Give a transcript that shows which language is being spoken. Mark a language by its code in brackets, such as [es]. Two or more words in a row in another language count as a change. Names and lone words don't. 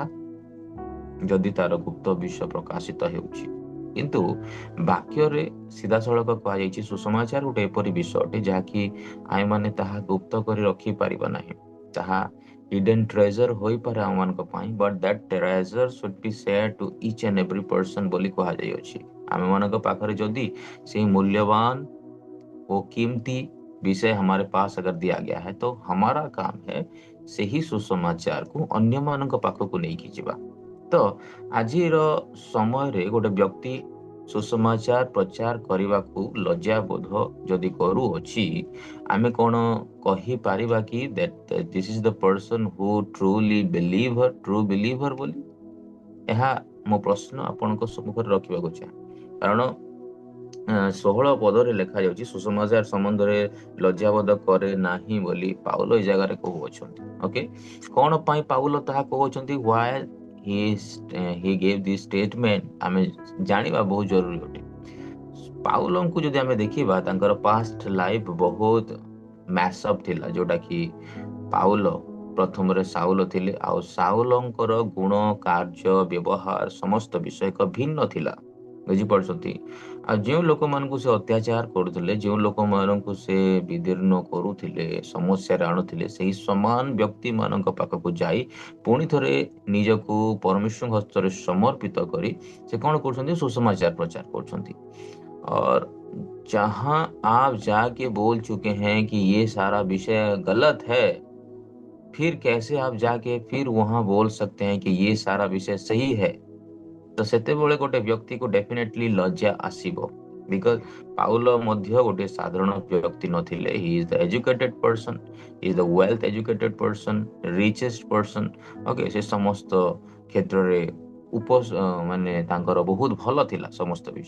[or] ଯଦି ତାର ଗୁପ୍ତ ବିଷୟ ପ୍ରକାଶିତ ହେଉଛି। କିନ୍ତୁ ବାକ୍ୟରେ ସିଧାସଳଖ କୁହାଯାଇଛି ସୁସମାଚାର ଗୋଟେ ଏପରି ବିଷୟ ଅଟେ ଯାହାକି ଆମେମାନେ ତାହା ଗୁପ୍ତ କରି ରଖିପାରିବା ନାହିଁ। [en] ତାହା hidden treasure [or] ହୋଇପାରେ ଆମମାନଙ୍କ ପାଇଁ, [en] but that treasure should be shared to each and every person [or] ବୋଲି କୁହାଯାଇଅଛି। ଆମମାନଙ୍କ ପାଖରେ ଯଦି ସେହି [hi] मूल्यवान वो कीमती विषय हमारे पास अगर दिया गया है, तो हमारा काम है [or] ସେହି ସୁସମାଚାର କୁ ଅନ୍ୟ ମାନଙ୍କ ପାଖକୁ ନେଇକି ଯିବା। ତ ଆଜିର ସମୟରେ ଗୋଟେ ବ୍ୟକ୍ତି ସୁସମାଚାର ପ୍ରଚାର କରିବାକୁ ଲଜ୍ଜା ବୋଧ ଯଦି କରୁଅଛି, ଆମେ କ'ଣ କହିପାରିବା କି [en] this is the person who truly believer [or] ବୋଲି? ଏହା ମୋ ପ୍ରଶ୍ନ ଆପଣଙ୍କ ସମ୍ମୁଖରେ ରଖିବାକୁ ଚାହେଁ। କାରଣ 16 ପଦରେ ଲେଖାଯାଉଛି ସୁସମାଚାର ସମ୍ବନ୍ଧରେ ଲଜ୍ଜାବୋଧ କରେ ନାହିଁ ବୋଲି ପାଉଲ ଏ ଜାଗାରେ କହୁଅଛନ୍ତି। ଓକେ, କ'ଣ ପାଇଁ ପାଉଲ ତାହା କହୁଛନ୍ତି? [en] Why he gave this statement [or] ଆମେ ଜାଣିବା ବହୁତ ଜରୁରୀ ଅଟେ। ପାଉଲଙ୍କୁ ଯଦି ଆମେ ଦେଖିବା ତାଙ୍କର [en] past life [or] ବହୁତ ମ୍ୟାସଅପ୍ ଥିଲା, ଯୋଉଟା କି ପାଉଲ ପ୍ରଥମରେ ସାଉଲ ଥିଲେ, ଆଉ ସାଉଲଙ୍କର ଗୁଣ, କାର୍ଯ୍ୟ, ବ୍ୟବହାର ସମସ୍ତ ବିଷୟ ଏକ ଭିନ୍ନ ଥିଲା। ବୁଝିପାରୁଛନ୍ତି? ଆଉ ଯେଉଁ ଲୋକମାନଙ୍କୁ ସେ ଅତ୍ୟାଚାର କରୁଥିଲେ, ଯେଉଁ ଲୋକମାନଙ୍କୁ ସେ ବିଦୀର୍ଣ୍ଣ କରୁଥିଲେ, ସମସ୍ୟାରେ ଆଣୁଥିଲେ, ସେହି ସମାନ ବ୍ୟକ୍ତି ମାନଙ୍କ ପାଖକୁ ଯାଇ ପୁଣି ଥରେ ନିଜକୁ ପରମେଶ୍ୱରଙ୍କ ହସ୍ତରେ ସମର୍ପିତ କରି ସେ କ'ଣ କରୁଛନ୍ତି? ସୁସମାଚାର ପ୍ରଚାର କରୁଛନ୍ତି। [hi] और जहां आप जाके बोल चुके हैं कि ये सारा विषय गलत है, फिर कैसे आप जाके फिर वहां बोल सकते हैं कि ये सारा विषय सही है? [or] ତ ସେତେବେଳେ ଗୋଟେ ବ୍ୟକ୍ତିକୁ ଡେଫିନେଟଲି ଲଜ୍ଜା ଆସିବ। ବିକଜ ପାଉଲ ମଧ୍ୟ ଗୋଟେ ସାଧାରଣ ବ୍ୟକ୍ତି ନଥିଲେ। [en] he is the educated person, is the wealth educated person, richest person. [or] ଓକେ, ସେ ସମସ୍ତ କ୍ଷେତ୍ରରେ ମାନେ ତାଙ୍କର ବହୁତ ଭଲ ଥିଲା ସମସ୍ତ ବିଷୟ।